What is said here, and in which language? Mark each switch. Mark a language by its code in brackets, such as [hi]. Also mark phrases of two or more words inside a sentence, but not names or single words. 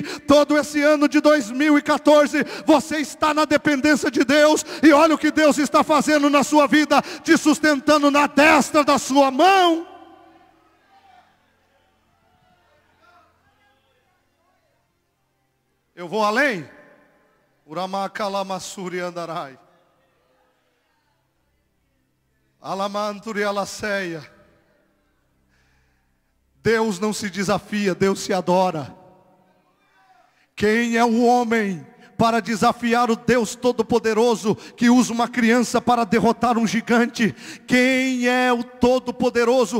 [pt] Todo esse ano de 2014, você está na dependência de Deus, e olha o que Deus está fazendo na sua vida, te sustentando na destra da sua mão. Eu vou além. Uramacalamassuri andarai. Alamanturi alaceia. Deus não se desafia, Deus se adora. Quem é o homem para desafiar o Deus Todo-Poderoso, que usa uma criança para derrotar um gigante? Quem é o Todo-Poderoso?